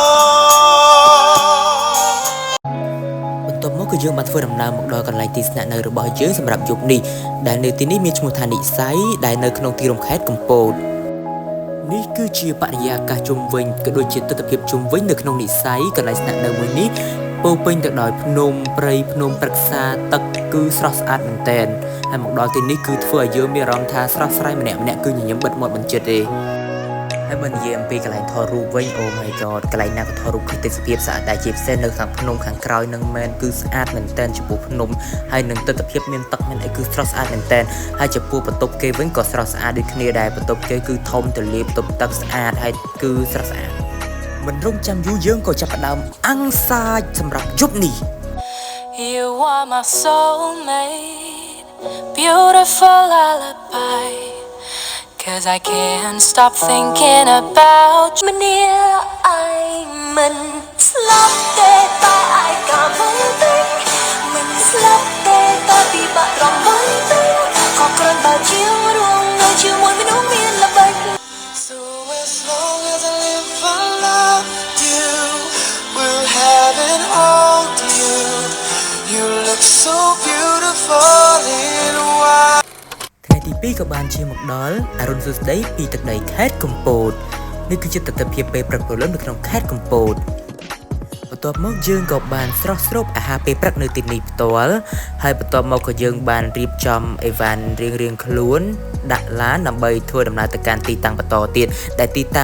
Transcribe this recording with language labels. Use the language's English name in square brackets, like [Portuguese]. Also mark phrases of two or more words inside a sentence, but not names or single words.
[Khmer] បន្ទាប់មកគឺយើងបានធ្វើដំណើរមកដល់កន្លែងទីស្នាក់នៅរបស់យើងសម្រាប់យប់នេះដែលនៅទីនេះមានឈ្មោះថានិស័យដែលនៅក្នុងទីរួមខេត្តកំពតនេះគឺជាបរិយាកាសជុំវិញក៏ដូចជាទស្សនវិជ្ជាជុំវិញនៅ ក្នុងនិស័យកន្លែងស្នាក់នៅមួយនេះពោពេញទៅដោយភ្នំព្រៃភ្នំព្រឹក្សាទឹកគឺស្រស់ស្អាតមែនទែនហើយមកដល់ទីនេះគឺធ្វើឲ្យយើងមានអារម្មណ៍ថាស្រស់ ស្រាយម្នាក់គឺញញឹមបិទមាត់បញ្ចិត្តទេហើយបើនិយាយអំពីកន្លែងថតរូបវិញ [English] Oh my god [Khmer] កន្លែងណាក៏ថតរូបគឺទេសភាពស្អាតដែរជាពិសេសនៅខាងភ្នំខាងក្រោយនឹងមែនគឺស្អាតមែនទែនចំពោះភ្នំហើយនឹងទស្សនវិជ្ជាមានទឹកមានអីគឺស្រស់ស្អាតមែនទែនហើយចំពោះបន្ទប់គេវិញក៏ស្រស់ស្អាតដូចគ្នាដែរបន្ទប់គេគឺធំទូលាយបន្ទប់ទឹកស្អាតហើយគឺស្រស់ស្អាតមិនរងចាំយូរយើងក៏ចាប់ផ្ដើមអាំងសាច់សម្រាប់យប់នេះ [English] You are my soulmate beautiful lullaby Cause I can't stop thinking about you [Khmer] ម្នាក់ឯងមិនស្លាប់ទេតែឯងក៏មិនទេមិនស្លាប់ទេតែពិបាករំពឹងទេក៏គ្រាន់តែជារួមនៅជាមួយមនុស្សមានល្បិច [English] So as long as I live I love you will have it all to you You look so beautiful in white [Khmer] ថ្ងៃទី2ក៏បានឈានមកដល់អរុនសុស្ដីពីទឹកដីខេត្តកំពតនេះគឺជាទស្សនវិជ្ជាពេលព្រឹកព្រលឹមនៅក្នុងខេត្តកំពតបន្ទាប់មកយើងក៏បានស្រស់ស្រូបអាហារពេលព្រឹ កនៅទីនេះផ្ទាល់ហើយបន្ទាប់មកក៏យើងបានរៀបចំអីវ៉ាន់រៀងខ្លួនដាក់ឡានដើម្បីធ្វើដំណើរទៅកាន់ទីតាំងបន្តទៀតដែលទីតាំង